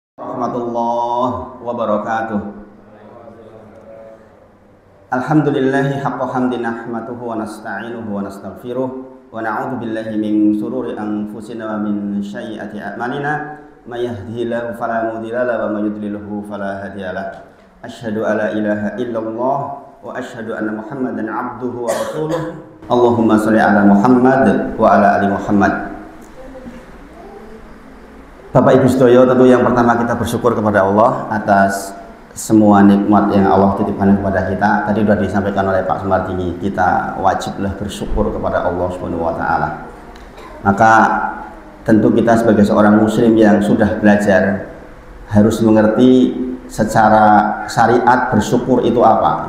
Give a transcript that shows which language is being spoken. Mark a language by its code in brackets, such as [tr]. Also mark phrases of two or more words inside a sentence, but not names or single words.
[ar] ورحمة الله وبركاته. الحمد لله حق حمده نحمده ونستعينه ونستغفره ونعوذ بالله من شرور أنفسنا ومن سيئات أعمالنا من يهده الله فلا مضل له ومن يضلله فلا هادي له. أشهد أن لا إله إلا الله وأشهد أن محمدا عبده ورسوله. اللهم صل على محمد وعلى آل محمد. [jv] Bapak Ibu sedaya, [id] tentu yang pertama kita bersyukur kepada Allah atas semua nikmat yang Allah titipkan kepada kita. Tadi sudah disampaikan oleh Pak Sumartini, kita wajiblah bersyukur kepada Allah [ar] سبحانه وتعالى. [id] Maka tentu kita sebagai seorang muslim yang sudah belajar harus mengerti secara syariat bersyukur itu apa.